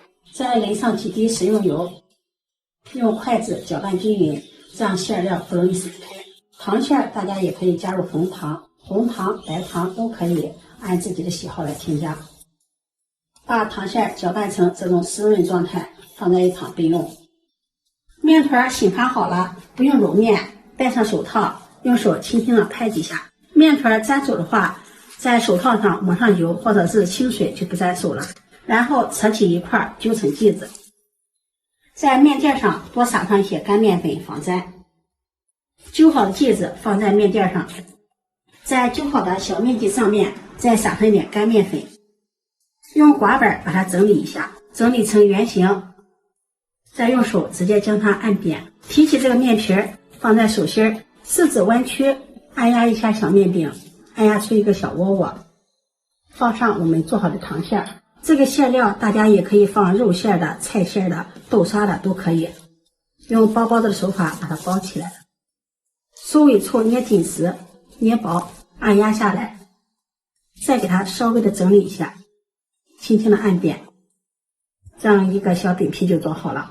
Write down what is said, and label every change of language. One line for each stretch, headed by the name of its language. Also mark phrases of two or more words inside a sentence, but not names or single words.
Chinese: 再淋上幾滴食用油，用筷子攪拌均匀，這樣餡料不容易散開。糖餡大家也可以加入紅糖、白糖都可以，按自己的喜好來添加。把糖餡攪拌成這種濕潤狀態，放在一旁備用。面團醒發好了，不用揉面，戴上手套，用手輕輕的拍幾下。面團粘手的話，在手套上抹上油或者是清水就不粘手了。然後扯起一塊揪成劑子，在面墊上多撒上一些乾麵粉防粘。揪好的劑子放在面墊上，在揪好的小面積上面再撒上一點乾麵粉，用刮板把它整理一下，整理成圓形，再用手直接將它按扁。提起這個面皮放在手心，四指彎曲，按壓一下小面餅，按壓出一個小窩窩，放上我們做好的糖餡。這個餡料大家也可以放肉餡的、菜餡的、豆沙的都可以，用包包的手法把它包起來，收尾處捏緊實，捏薄，按壓下來，再給它稍微的整理一下，輕輕的按扁，這樣一個小餅皮就做好了。